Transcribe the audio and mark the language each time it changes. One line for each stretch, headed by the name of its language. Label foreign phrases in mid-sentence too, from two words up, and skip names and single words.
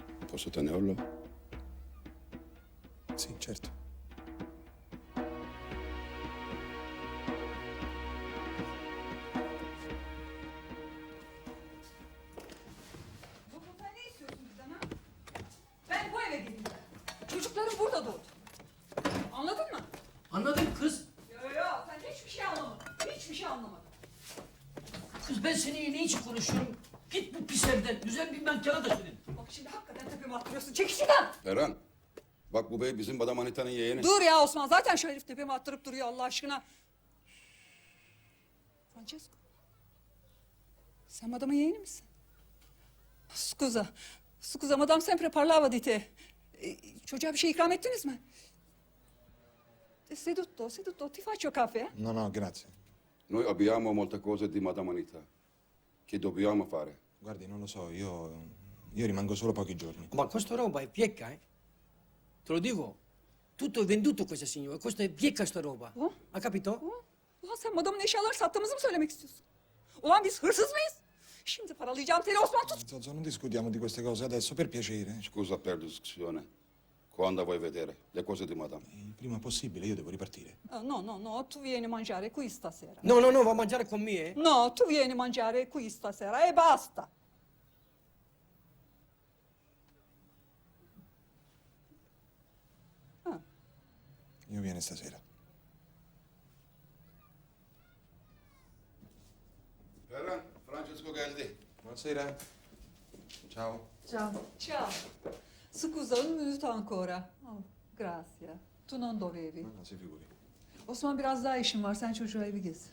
Italian: Posso tenerlo? Sì, certo.
Turkish: Sen ne istiyorsun bizden ha? Ben bu eve girdim. Çocuklarım burada doğdu. Anladın mı? Anladım kız. Yo, sen hiçbir şey anlamadın. Hiçbir şey anlamadın. Kız ben seninle ne için konuşuyorum? Git bu pis evden. Güzel bir menkana da senin. Bak şimdi hakikaten tepeme attırıyorsun. Çekil şuradan. Ferhan, bak bu bey bizim Madame Anita'nın yeğeni. Dur ya Osman. Zaten şu herif tepeme attırıp duruyor Allah aşkına. Francesco. Sen madamın yeğeni misin?
Italian: Scusa. Scusa, madam sempre parlava di te.
Turkish: Çocuğa bir şey ikram ettiniz mi?
Italian: Seduto. Ti faccio caffè? No, no, grazie. Noi abbiamo molte cose di Madame Anita che dobbiamo fare. Guardi, non lo so, io rimango solo pochi giorni. Ma questa roba è piecca, eh? Te lo dico. Tutto è venduto questa signora. Questa è piecca sta roba. Oh? Ha capito?
Turkish: Ulan sen madamın eşyalarını sattığımızı mı söylemek istiyorsun? Ulan biz hırsız mıyız? Şimdi paralayacağım seni Osman tut.
Italian: Zozzo, non discutiamo di queste cose adesso, per piacere. Scusa per la discussione. Quando vuoi vedere le cose di Madame? Il prima possibile, io devo ripartire. No, tu vieni a mangiare qui stasera. No, va a mangiare con me, eh? No, tu vieni a mangiare qui stasera e basta. Io viene stasera.
Turkish: Ferhan, Francesco geldi.
Italian: Buonasera. Ciao. Ciao. Scusa, un minuto ancora. Oh, grazie. Tu non dovevi. No, si figuri.
Turkish: Osman biraz daha işim var. Sen çocuğa evi gezdir.